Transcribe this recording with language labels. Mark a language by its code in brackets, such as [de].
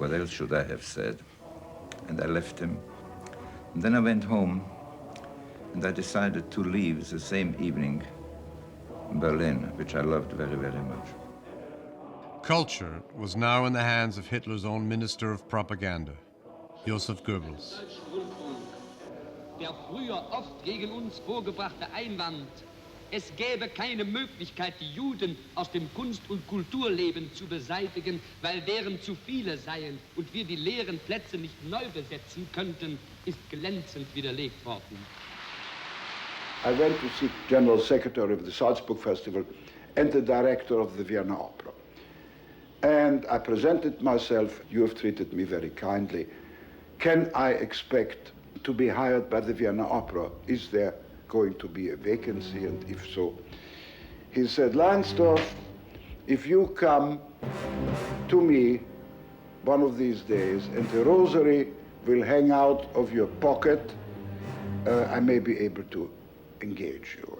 [en] What else should I have said? And I left him. And then I went home, and I decided to leave the same evening Berlin, which I loved very, very much. Culture was now in the hands of Hitler's own Minister of Propaganda, Joseph Goebbels. [de] Der früher oft gegen uns vorgebrachte Einwand, es gäbe keine Möglichkeit, die Juden aus dem Kunst- und Kulturleben zu beseitigen, weil deren zu viele seien und wir die leeren Plätze nicht neu besetzen könnten, ist glänzend widerlegt worden. [en] I went to see General Secretary of the Salzburg Festival and the director of the Vienna Opera. And I presented myself. You have treated me very kindly. Can I expect to be hired by the Vienna Opera? Is there going to be a vacancy, and if so? He said, Lansdorf, if you come to me one of these days and the rosary will hang out of your pocket, I may be able to engage you.